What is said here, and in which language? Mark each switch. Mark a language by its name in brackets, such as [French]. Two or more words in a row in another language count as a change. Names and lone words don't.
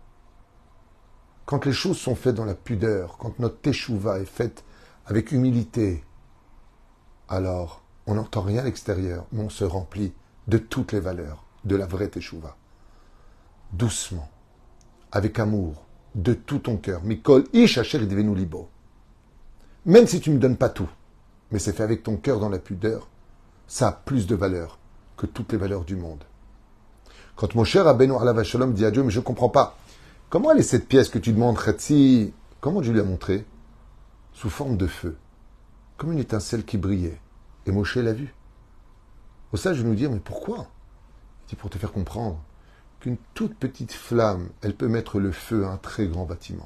[French] Quand les choses sont faites dans la pudeur, quand notre teshuva est faite avec humilité, alors on n'entend rien à l'extérieur, mais on se remplit de toutes les valeurs de la vraie teshuva. Doucement, avec amour, de tout ton cœur. [Hebrew] מכל איש אשר ידבנו לבו. [French] Même si tu ne me donnes pas tout, mais c'est fait avec ton cœur dans la pudeur, ça a plus de valeur que toutes les valeurs du monde. Quand mon cher [Hebrew] רבינו עליו השלום [French] dit à Dieu, mais je ne comprends pas, comment elle est cette pièce que tu demandes, Khatsi? Comment Dieu lui a montré? Sous forme de feu, comme une étincelle qui brillait. Et Moshe l'a vu. Au sage de nous dire, mais pourquoi? Il dit, pour te faire comprendre qu'une toute petite flamme, elle peut mettre le feu à un très grand bâtiment.